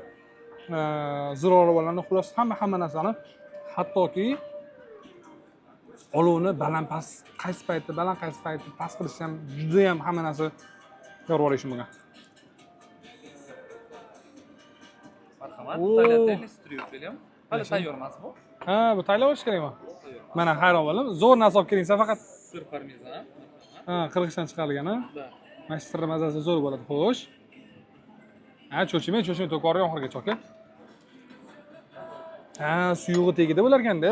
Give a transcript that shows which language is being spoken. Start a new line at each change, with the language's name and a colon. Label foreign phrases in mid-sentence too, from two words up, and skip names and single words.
Uzbek: Ziravorlarni xullas hamma narsani, hattoki olovni baland-past, qaysi paytda baland, qaysi paytda past qilish ham juda ham hamma narsa yorib olishim bo'lgan. Marhamat.
Russian: Tagliatelle с трюфелем.
Uzbek: Hali tayyor emas bu. Ha, bu tayyorlash kerakmi? Mana hayron bo'ldim. Zo'r narsa olib keling, faqat Sir parmezan. ha, qirg'ishdan chiqarilgan, ha. Da. Mana shu mazasi zo'r bo'ladi, xo'sh. Ha, cho'chimay to'kori oxirigacha, aka. Ha, suyug'i tegida bo'lar ekanda.